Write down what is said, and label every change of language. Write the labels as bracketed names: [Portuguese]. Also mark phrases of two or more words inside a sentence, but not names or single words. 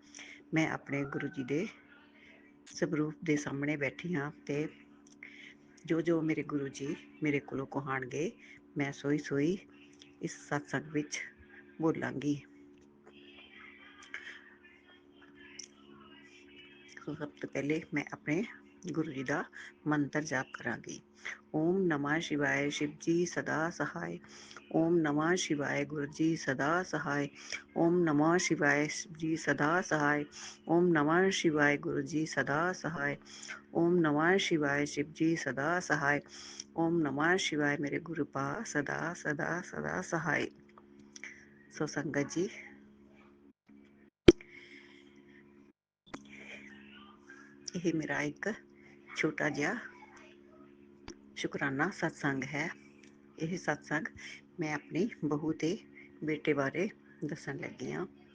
[Punjabi] ਮੈਂ ਆਪਣੇ ਗੁਰੂ ਜੀ ਦੇ ਸਵਰੂਪ ਦੇ ਸਾਹਮਣੇ ਬੈਠੀ ਹਾਂ ਤੇ ਜੋ ਜੋ ਮੇਰੇ ਗੁਰੂ ਜੀ ਮੇਰੇ ਕੋਲੋਂ ਕਹਾਣਗੇ ਮੈਂ ਸੋਈ ਸੋਈ ਇਸ ਸਤਸੰਗ ਵਿੱਚ ਬੋਲਾਂਗੀ। ਸਭ ਤੋਂ ਪਹਿਲੇ ਮੈਂ ਆਪਣੇ ਗੁਰੂ ਜੀ ਦਾ ਮੰਤਰ ਜਾਪ ਕਰਾਂਗੀ। [Hindi] ओम नमः शिवाय शिव जी सदा सहाय। ओम नमः शिवाय गुरु जी सदा सहाय। ओम नमः शिवाय शिव जी सदा सहाय। ओम नमः शिवाय गुरु जी सदा सहाय। ओम नमः शिवाय शिव जी सदा सहाय। ओम नमः शिवाय मेरे गुरु पा सदा सदा सदा सहाय। [Punjabi] ਸੋ ਸੰਗਤ ਜੀ, ਇਹ ਮੇਰਾ ਇੱਕ ਛੋਟਾ ਜਿਹਾ ਸ਼ੁਕਰਾਨਾ ਸਤਸੰਗ ਹੈ। ਇਹ ਸਤਸੰਗ ਮੈਂ ਆਪਣੀ ਬਹੂ ਤੇ ਬੇਟੇ ਬਾਰੇ ਦੱਸਣ ਲੱਗੀ ਹਾਂ।